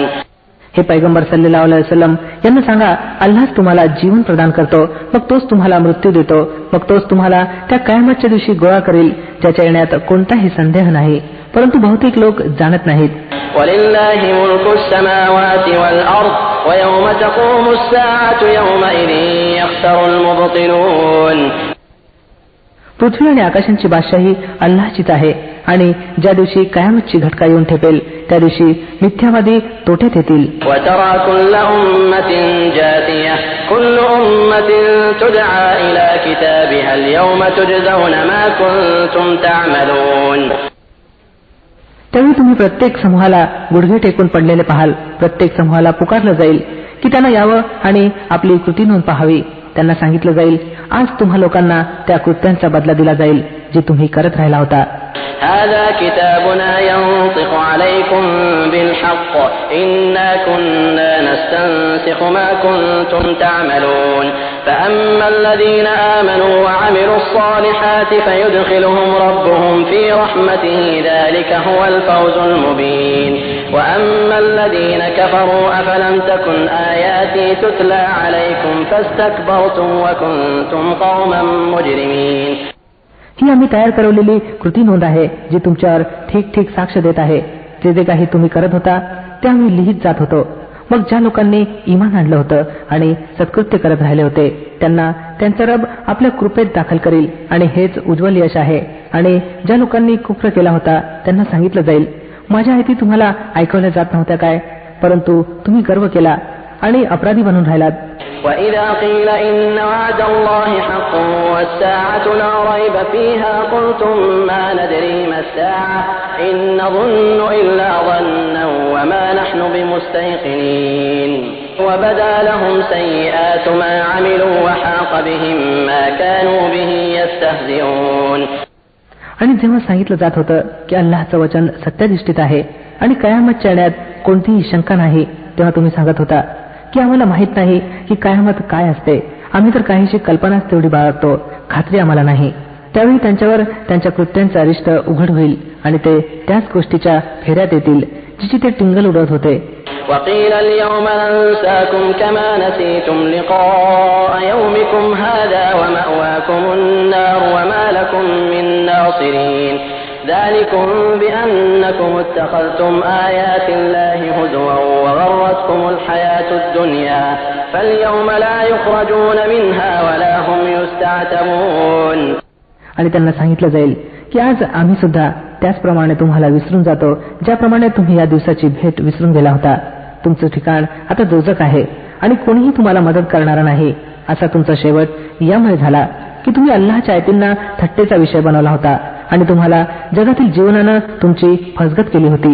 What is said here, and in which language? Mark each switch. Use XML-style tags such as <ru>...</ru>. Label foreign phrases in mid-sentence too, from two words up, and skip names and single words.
<mr>हे पैगंबर</mr> <ar>صلى الله عليه وسلم</ar> <mr>यांना सांगा, अल्लाहच तुम्हाला जीवन प्रदान करतो, मग तोच तुम्हाला मृत्यू देतो, मग तोच तुम्हाला त्या कयामतच्या दिवशी गोळा करेल ज्याच्या येण्यात कोणताही संदेह नाही, परंतु बहुतेक लोक जाणत नाहीत.</mr> <ar>وَلِلَّهِ مُلْكُ السَّمَاوَاتِ وَالْأَرْضِ وَيَوْمَ تَقُومُ السَّاعَةُ يَوْمَئِذٍ يَخْسَرُ الْمُبْطِلُونَ.</ar> <mr>पृथ्वी आणि आकाशांची बादशाही अल्लाहचीच आहे आणि ज्या दिवशी कयामतची घटका येऊन ठेपेल त्या दिवशी मिथ्यावादी तोट्यात येतील.</mr> <ar>وَتَرَى كُلَّ أُمَّةٍ جَاثِيَةً كُلُّ أُمَّةٍ تُدْعَى إِلَى كِتَابِهَا الْيَوْمَ تُجْزَوْنَ مَا كُنتُمْ تَعْمَلُونَ.</ar> <mr>त्यावेळी तुम्ही प्रत्येक समूहाला गुडघे टेकून पडलेले पाहाल. प्रत्येक समूहाला पुकारलं जाईल की त्यांना यावं आणि आपली कृती नोंद पाहावी. त्यांना सांगितलं जाईल, आज तुम्हा लोकांना त्या कृत्यांचा बदला दिला जाईल जे तुम्ही करत राहिला होता.</mr> <ar>هذا كتابنا ينطق عليكم بالحق إنا كنا تنسخ ما كنتم تعملون فأما الذين آمنوا وعملوا الصالحات فيدخلهم ربهم في رحمته ذلك هو الفوز المبين وأما الذين كفروا أفلم تكن آياتي تتلى عليكم فاستكبرتم وكنتم قوما مجرمين.</ar> <mr>ही आम्ही तयार करवलेली कृती नोंद आहे जी तुमच्यावर ठीक ठीक साक्ष देत आहे. जे जे काही तुम्ही करत होता ते आम्ही लिहित जात होतो. मग ज्या लोकांनी ईमान आणलं होतं आणि सत्कृत्य करत राहिले होते त्यांना त्यांचा रब आपल्या कृपेत दाखल करील आणि हेच उज्ज्वल यश आहे. आणि ज्या लोकांनी कुफ्र केला होता त्यांना सांगितलं जाईल माझ्या आयती तुम्हाला ऐकवल्या जात नव्हत्या काय, परंतु तुम्ही गर्व केला आणि अपराधी बनून राहिलात.</mr> <ar>وَإِذَا قِيلَ إِنَّ وَعْدَ اللَّهِ حَقٌّ وَالسَّاعَةُ لَا رَيْبَ فِيهَا قُلْتُم مَّا نَدْرِي مَا السَّاعَةُ إِن نَّظُنُّ إِلَّا ظَنًّا وَمَا نَحْنُ بِمُسْتَيْقِنِينَ وَبَدَا لَهُمْ سَيِّئَاتُ مَا عَمِلُوا وَحَاقَ بِهِم مَّا كَانُوا بِهِ يَسْتَهْزِئُونَ.</ar> <mr>आणि जेव्हा सांगितलं जात होतं की अल्लाहचं वचन सत्याधिष्ठित आहे आणि कयामतच्या येण्यात कोणतीही शंका नाही, तेव्हा तुम्ही सांगत होता की आम्हाला माहित नाही की कयामत काय असते, आम्ही तर काहीशी कल्पनाच तेवढी बाळगतो, खात्री आम्हाला नाही. त्यावेळी त्यांच्यावर त्यांच्या कृत्यांचं अरिष्ट उघड होईल आणि ते त्याच गोष्टीच्या फेऱ्यात येतील जिची ते टिंगल उडवत होते.</mr> <ar>وقيل اليوم ننساكم كما نسيتم لقاء يومكم هذا ومأواكم النار وما لكم من ناصرين ذلكم بأنكم اتخذتم آيات الله هزوا وغرتكم الحياة الدنيا فاليوم لا يخرجون منها ولا هم يستعتبون.</ar> <mr>आणि त्यांना सांगितलं जाईल की आज आम्ही सुद्धा त्याचप्रमाणे तुम्हाला विसरून जातो ज्याप्रमाणे तुम्ही या दिवसाची भेट विसरून गेला होता. तुमचं ठिकाण आता दोजक आहे आणि कोणीही तुम्हाला मदत करणारा नाही. असा तुमचा शेवट यामुळे झाला की तुम्ही अल्लाहच्या आयतींना थट्टेचा विषय बनवला होता आणि तुम्हाला जगातील जीवनानं तुमची फसगत केली होती.</mr>